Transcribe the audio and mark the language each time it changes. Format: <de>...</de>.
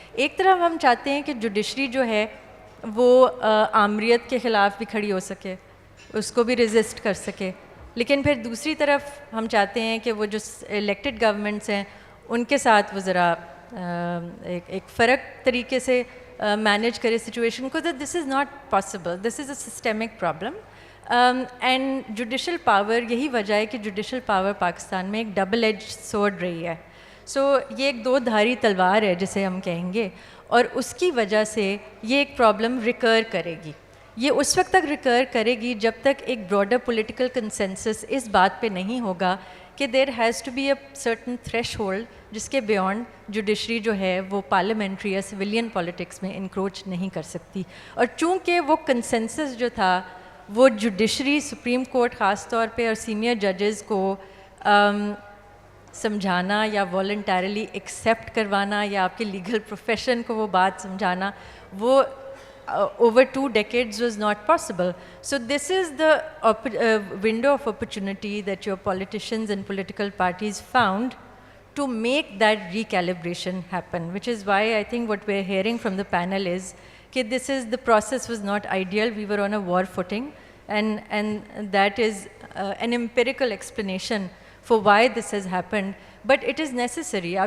<ur>ایک طرف ہم چاہتے ہیں کہ جوڈیشری جو ہے وہ آمریت کے خلاف بھی کھڑی ہو سکے, اس کو بھی ریزسٹ کر سکے, لیکن پھر دوسری طرف ہم چاہتے ہیں کہ وہ جو الیکٹڈ گورنمنٹس ہیں ان کے ساتھ وہ ذرا ایک فرق طریقے سے مینیج کرے سچویشن کو.</ur> <en>This is not possible, this is a systemic problem.</en> <ur>And judicial power, یہی وجہ ہے کہ جوڈیشل پاور پاکستان میں ایک ڈبل ایج سورڈ رہی ہے. سو یہ ایک دو دھاری تلوار ہے جسے ہم کہیں گے, اور اس کی وجہ سے یہ ایک پرابلم ریکر کرے گی. یہ اس وقت تک ریکر کرے گی جب تک ایک براڈر پولیٹیکل کنسنسس اس بات پہ نہیں ہوگا کہ</ur> <en>there has to be a certain threshold</en> <ur>جس کے بیونڈ جوڈیشری جو ہے وہ پارلیمنٹری یا سویلین پالیٹکس میں انکروچ نہیں کر سکتی. اور چونکہ وہ کنسنسس جو تھا وہ جوڈیشری, سپریم کورٹ خاص طور پہ, اور سینئر ججز کو سمجھانا یا والنٹیرلی ایکسیپٹ کروانا یا آپ کے لیگل پروفیشن کو وہ بات سمجھانا, وہ</ur> <en>over 2 decades was not possible. So this is the window of opportunity that your politicians and political parties found to make that recalibration happen, which is why I think what we're hearing from the panel is that the process was not ideal, we were on a war footing, and that is an empirical explanation for why this has happened, but it is necessary.</en>